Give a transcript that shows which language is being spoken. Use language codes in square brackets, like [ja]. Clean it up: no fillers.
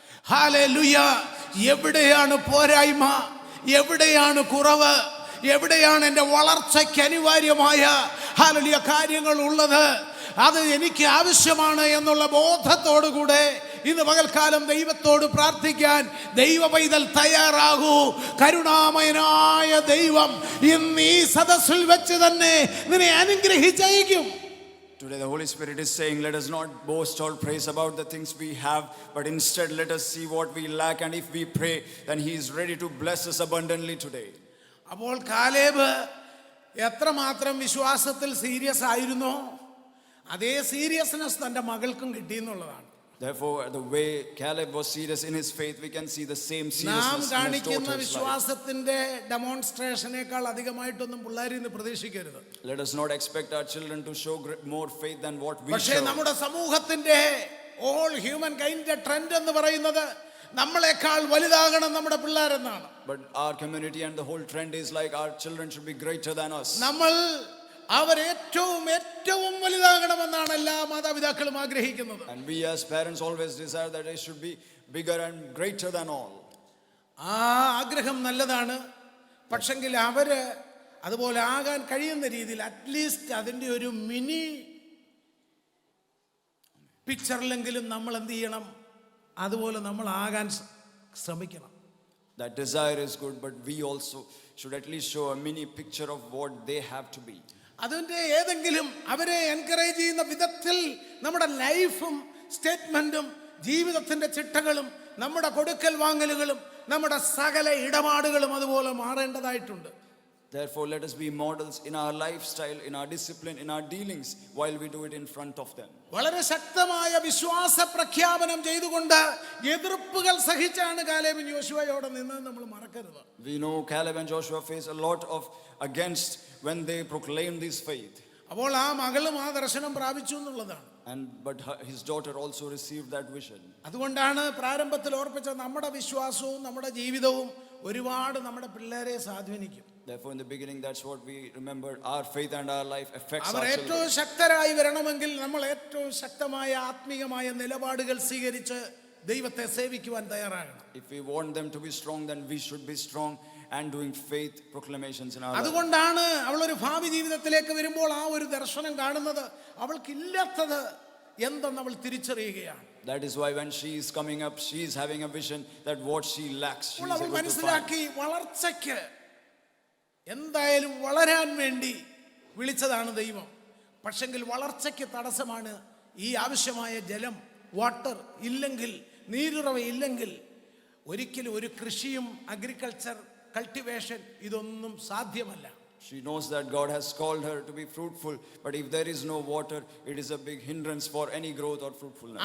[ml] Hallelujah, എവിടെയാണ് പോരായ്മ, എവിടെയാണ് കുറവ്, എവിടെയാണ് എൻ്റെ വളർച്ചയ്ക്ക് അനിവാര്യമായ ഹല്ലേലൂയ കാര്യങ്ങൾ ഉള്ളത്, അത് എനിക്ക് ആവശ്യമാണ് എന്നുള്ള ബോധത്തോടുകൂടെ ഇന്ന് പകൽക്കാലം ദൈവത്തോട് പ്രാർത്ഥിക്കാൻ ദൈവ പൈതൽ തയ്യാറാകൂ. കരുണാമയനായ ദൈവം ഇന്ന് ഈ സദസ്സിൽ വെച്ച് തന്നെ നിന്നെ അനുഗ്രഹിച്ചയക്കും. [en] Today the Holy Spirit is saying, let us not boast or praise about the things we have, but instead let us see what we lack, and if we pray, then He is ready to bless us abundantly today. [ml] അപ്പോൾ Caleb എത്രമാത്രം വിശ്വാസത്തിൽ serious ആയിരുന്നോ അതേ seriousness തൻ്റെ മകൾക്കും കിട്ടിയെന്നുള്ളതാണ്. [en] Therefore, the way Caleb was serious in his faith, we can see the same [ml] നാം [en] seriousness in his [ml] കാണിക്കുന്ന [en] daughter's life. [ml] വിശ്വാസത്തിന്റെ ഡെമോൺസ്ട്രേഷനേക്കാൾ അധികമായിട്ടൊന്നും പിള്ളേരിൽ നിന്ന് പ്രതീക്ഷിക്കരുത്. [en] Let us not expect our children to show more faith than what we [ml] പക്ഷേ [en] show. [ml] നമ്മുടെ സമൂഹത്തിന്റെ [en] all human കൈൻഡിന്റെ [ml] trend എന്ന് പറയുന്നത് നമ്മളെക്കാൾ വലുതാകണം നമ്മുടെ പിള്ളേരെന്നാണ്. [en] But our community and the whole trend is like our children should be greater than us. [ml] നമ്മൾ അവർ ഏറ്റവും വലുതാകണമെന്നാണ് എല്ലാ മാതാപിതാക്കളും ആഗ്രഹിക്കുന്നത്. [en] And we as parents always desire that they should be bigger and greater than all. [ml] ആ ആഗ്രഹം നല്ലതാണ്. പക്ഷെങ്കിൽ അവര് അതുപോലെ ആകാൻ കഴിയുന്ന രീതിയിൽ അറ്റ്ലീസ്റ്റ് അതിൻ്റെ ഒരു മിനി പിക്ചറിലെങ്കിലും നമ്മൾ എന്ത് ചെയ്യണം, അതുപോലെ നമ്മൾ ആകാൻ ശ്രമിക്കണം. [en] That desire is good, but we also should at least show a mini picture of what they have to be. [ml] അതിൻ്റെ ഏതെങ്കിലും അവരെ എൻകറേജ് ചെയ്യുന്ന വിധത്തിൽ നമ്മുടെ ലൈഫും സ്റ്റേറ്റ്മെന്റും ജീവിതത്തിന്റെ ചിട്ടകളും നമ്മുടെ കൊടുക്കൽ വാങ്ങലുകളും നമ്മുടെ സകല ഇടപാടുകളും അതുപോലെ മാറേണ്ടതായിട്ടുണ്ട്. [en] Therefore, let us be models in our lifestyle, in our discipline, in our dealings, while we do it in front of them. [ml] വളരെ ശക്തമായ വിശ്വാസ പ്രഖ്യാപനം ചെയ്തുകൊണ്ട് എതിർപ്പുകൾ സഹിച്ചാണ് കാലേബും യോശുവയോടെ നിന്ന് നമ്മൾ മറക്കരുത്. [en] We know Caleb and Joshua faced a lot of against when they proclaimed this faith. [ml] അപ്പോൾ ആ മകളും ആ ദർശനം പ്രാപിച്ചു എന്നുള്ളതാണ്. [en] But his daughter also received that vision. [ml] അതുകൊണ്ടാണ് പ്രാരംഭത്തിൽ ഓർപ്പിച്ച നമ്മുടെ വിശ്വാസവും നമ്മുടെ ജീവിതവും ഒരുപാട് നമ്മുടെ പിള്ളേരെ സ്വാധീനിക്കും. [en] Therefore, in the beginning, that's what we remember. Our faith and our life affects [ml] our [en] our [ml] ഏറ്റവും [en] children. [ml] ശക്തരായി വരണമെങ്കിൽ നമ്മൾ ഏറ്റവും ശക്തമായ ആത്മീയമായ നിലപാടുകൾ സ്വീകരിച്ച് ദൈവത്തെ സേവിക്കുവാൻ തയ്യാറാകണം. [en] If we want them to be strong, then we should be strong and doing faith proclamations in our life. [ml] അതുകൊണ്ടാണ് അവളൊരു ഭാവി ജീവിതത്തിലേക്ക് വരുമ്പോൾ ആ ഒരു ദർശനം കാണുന്നത് അവൾക്കില്ലാത്തത് എന്തെന്ന് അവൾ തിരിച്ചറിയുകയാണ്. [en] That is why when she is coming up, she is having a vision that what she lacks, she is able to find. [ml] മനസ്സിലാക്കി വളർച്ചയ്ക്ക് എന്തായാലും വളരാൻ വേണ്ടി വിളിച്ചതാണ് ദൈവം. പക്ഷെങ്കിൽ വളർച്ചയ്ക്ക് തടസ്സമാണ് ഈ ആവശ്യമായ ജലം, വാട്ടർ ഇല്ലെങ്കിൽ, നീരുറവ ഇല്ലെങ്കിൽ ഒരിക്കലും ഒരു കൃഷിയും [en] agriculture cultivation [ml] ഇതൊന്നും സാധ്യമല്ല. [en] She knows that God has called her to be fruitful, but if there is no water, it is a big hindrance for any growth or fruitfulness.